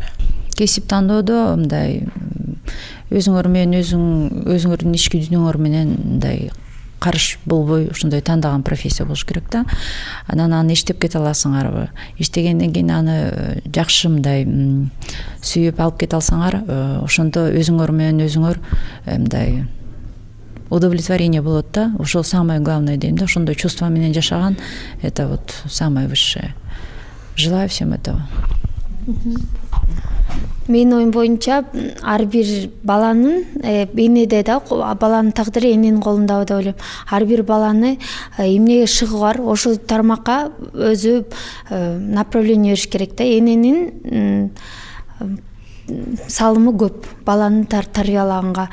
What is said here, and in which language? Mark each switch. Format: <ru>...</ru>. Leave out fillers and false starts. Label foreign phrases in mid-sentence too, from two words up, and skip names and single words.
<ky>Кесип тандоодо мындай өзүңөр менен өзүңөрдүн ички дүйнөңөр менен мындай карыш болбой ошондой тандаган профессия болуш керек да. Анан аны иштеп кете аласыңарбы? Иштегенден кийин аны жакшы мындай сүйүп алып кете алсаңар, ошондо өзүңөр менен өзүңөр мындай удовлетворение болот да. Ошол</ky> <ru>самое главное</ru> <ky>дейм да. Ошондой чувство менен жашаган,</ky> <ru>это вот самое высшее. Желаю всем этого.</ru> <ky>Менин оюм боюнча ар бир баланын энеде да, баланын тагдыры эненин колунда деп ойлойм. Ар бир баланы эмнеге шыгы бар, ошол тармакка өзү направление бериш керек да. Эненин салымы көп баланы тарбиялаганга.</ky>